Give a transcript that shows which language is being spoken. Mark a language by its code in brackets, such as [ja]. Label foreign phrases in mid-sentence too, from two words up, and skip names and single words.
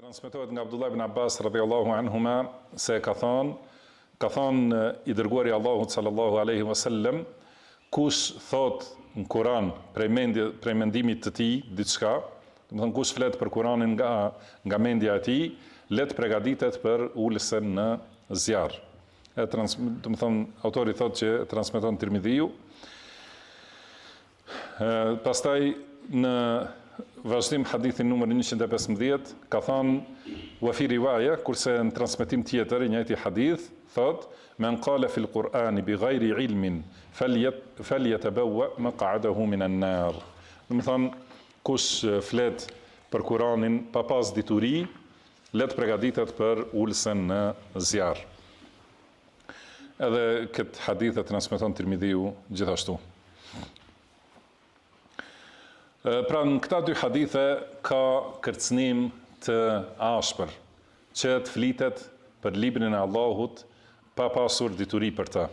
[sq] Transmetohet nga Abdullah ibn Abbas [ar] رضي الله عنهما [sq] se ka thonë i dërguari Allahut [ar] صلى الله عليه وسلم, [sq] kush thot në Kur'an prej mendimit të tij diçka, domethënë kush flet për Kur'anin nga mendja e tij, let përgatitet për ulësen në zjarr. Domethënë autori thotë që transmeton Tirmidhiu. Pastaj në vazhdim hadithin numër 115 ka thënë [ar] وفي رواية, [sq] kurse në transmetim tjetër i njëjti hadith thot [ar] من قال في القرآن بغير علم فليتبوأ مقعده من النار. [sq] Do të thonë kush flet për Kur'anin pa pas dituri, let përgatitet për ulsen në zjarr. Edhe këtë hadith e transmeton Tirmidhiu gjithashtu. Pra në këta dy hadithe ka kërcënim të ashpër, që të flitet për librin e Allahut pa pasur dituri për të.